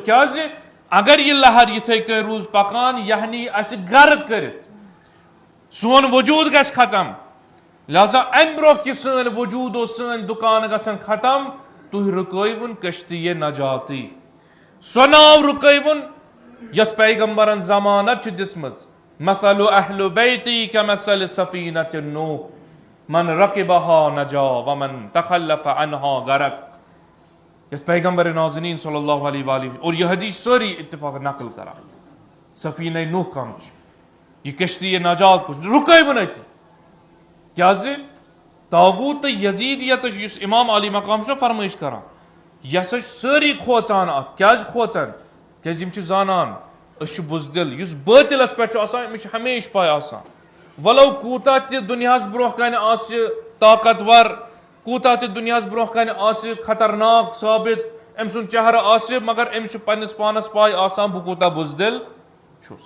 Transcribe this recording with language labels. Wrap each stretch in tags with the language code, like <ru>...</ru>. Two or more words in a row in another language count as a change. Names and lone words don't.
<ks>کیٛازِ اگر یہِ لہر یِتھے کٔنۍ روٗز پکان یہِ نی اسہِ غرق کٔرِتھ، سون وجوٗد گژھِ ختم. لہذا امہِ برونٛہہ کہِ سٲنۍ وجوٗد اوس سٲنۍ دُکان گژھن ختم، تُہۍ رُکٲیوُن کٔشتی نجاتی. سۄ ناو رُکٲیوُن یتھ پیغمبرن ضمانت چھِ دِژمٕژ،</ks> <ar>مثل اہل بیتی کمثل سفینۃ نوح من رقبہا نجا ومن تخلف عنہا غرق.</ar> <ks>یتھ پیغمبر نازنین</ks> <ar>صلی اللہ علیہ وآلہ</ar> <ks>اور یہ حدیث سٲری اتفاق نقل کران، سفینہ نوح کم چھِ، یہ کشتی نجات کُس رُکٲیوُن أتی. کیٛازِ طاغوٗت تہٕ یزیٖدیتٕچ یُس امام علی مقام چھُنہ فرمٲیش کران، یہِ ہسا چھِ سٲری کھوژان اتھ. کیٛازِ کھوژان؟ کیٛازِ یِم چھِ زانان أسۍ چھِ بُزدِل. یُس بٲطلس پٮ۪ٹھ چھُ آسان أمِس چھِ ہمیشہِ پاے آسان ولو کوٗتاہ تہِ دُنیاہس برونٛہہ کنہِ آسہِ طاقتور، کوٗتاہ تہِ دُنیاہس برونٛہہ کنہِ آسہِ خطرناک ثٲبت، أمۍ سُنٛد چہرٕ آسہِ، مگر أمِس چھُ پننِس پانس پاے آسان بہٕ کوٗتاہ بُزدِل چھُس.</ks>